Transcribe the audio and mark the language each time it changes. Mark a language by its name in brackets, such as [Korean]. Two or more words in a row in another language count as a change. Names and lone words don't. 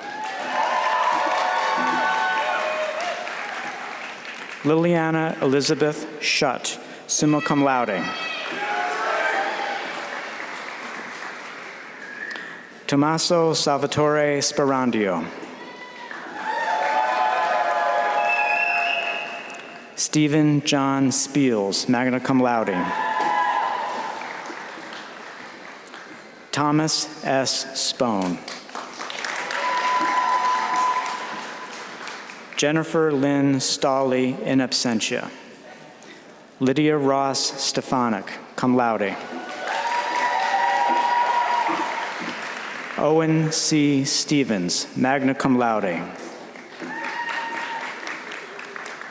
[English] Liliana Elizabeth Shutt, [Latin] summa cum laude. [English] Tommaso Salvatore Sperandio. Stephen John Spiels, [Latin] magna cum laude. [English] Thomas S. Spone. Jennifer Lynn Stawley, [Latin] in absentia. [English] Lydia Ross Stefanik, [Latin] cum laude. [English] Owen C. Stevens, [Latin] magna cum laude.